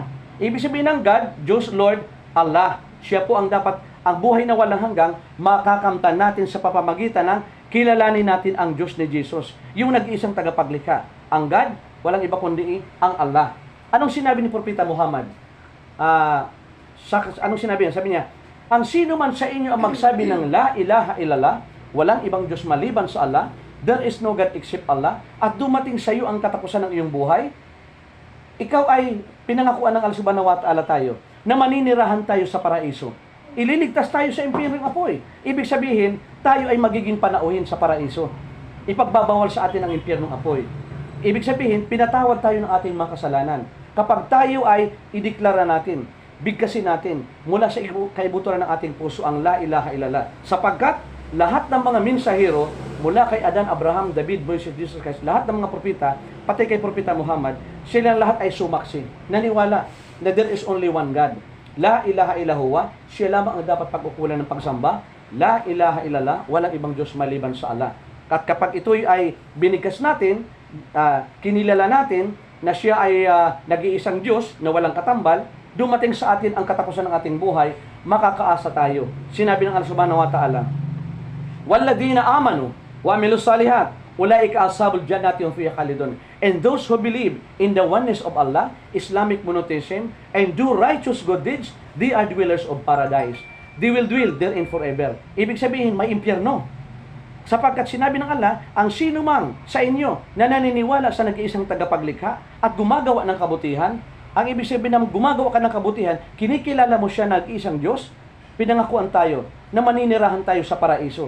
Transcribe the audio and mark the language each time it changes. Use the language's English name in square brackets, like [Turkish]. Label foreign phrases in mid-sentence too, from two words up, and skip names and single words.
[Filipino] Ibig sabihin ng God, Diyos, Lord, Allah. Siya po ang dapat, ang buhay na walang hanggang, makakamtan natin sa papamagitan ng kilalanin natin ang Diyos ni Jesus. Yung nag-iisang tagapaglikha. Ang God, walang iba kundi ang Allah. Anong sinabi ni Propeta Muhammad? Anong sinabi niya? Sabi niya, ang sino man sa inyo ang magsabi ng [Arabic] لا إله إلا الله, [Filipino] walang ibang Diyos maliban sa Allah, [English] there is no God except Allah, [Filipino] at dumating sa iyo ang katapusan ng iyong buhay, ikaw ay pinangakuan ng Allah [Arabic] سبحانه وتعالى [Filipino] tayo. na maninirahan tayo sa paraiso. Ililigtas tayo sa impyernong apoy. Ibig sabihin, tayo ay magiging panauhin sa paraiso. Ipagbabawal sa atin ang impyernong apoy. Ibig sabihin, pinatawad tayo ng ating mga kasalanan. Kapag tayo ay ideklara natin, bigkasin natin mula sa kaibuturan ng ating puso ang [Arabic] لا إله إلا الله. [Filipino] Sapagkat lahat ng mga mensahero, mula kay Adan, Abraham, David, Moises, Jesus Christ, lahat ng mga propeta, pati kay propeta Muhammad, silang lahat ay sumaksi. Naniwala na [English] there is only one God. [Arabic] لا إله إلا الله, [Filipino] siya lamang ang dapat pag-ukulan ng pagsamba. [Arabic] لا إله إلا الله, [Filipino] walang ibang Diyos maliban sa Allah. At kapag ito'y ay binigkas natin, kinilala natin na siya ay nag-iisang Diyos na walang katambal, dumating sa atin ang katapusan ng ating buhay, makakaasa tayo. Sinabi ng Allah [Arabic] سبحانه وتعالى, "والذين آمنوا وعملوا الصالحات أولئك أصحاب الجنة هم فيها خالدون." [English] And those who believe in the oneness of Allah, Islamic monotheism, and do righteous good deeds, they are dwellers of paradise. They will dwell therein forever. [Filipino] Ibig sabihin, may impyerno. Sapagkat sinabi ng Allah, ang sino mang sa inyo na naniniwala sa nag-iisang tagapaglikha at gumagawa ng kabutihan, ang ibig sabihin na gumagawa ka ng kabutihan, kinikilala mo siya nag-iisang Diyos, pinangakuan tayo na maninirahan tayo sa paraiso.